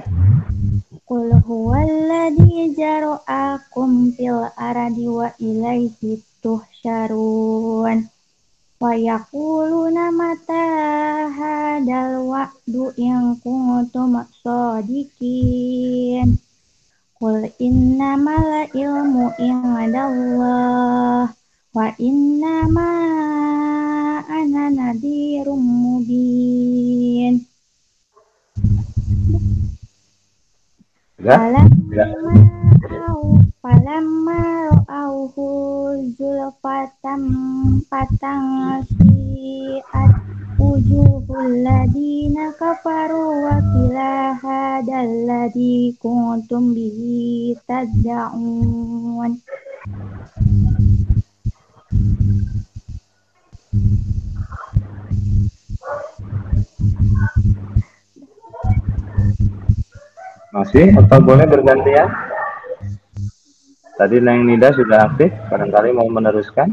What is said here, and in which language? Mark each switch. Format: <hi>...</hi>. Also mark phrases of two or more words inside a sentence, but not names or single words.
<ar>قل هو الذي ذرأكم في الأرض وإليه تحشرون ويقولون متى هذا الوعد إن كنتم صادقين قل إنما العلم عند الله وإنما أنا نذير مبين. فلما رأوه زلفة سيئت وجوه الذين كفروا وقيل هذا الذي كنتم به تدعون.</ar> <id>Masih atau boleh bergantian? Tadi Neng Nida sudah aktif, barangkali mau meneruskan.</id>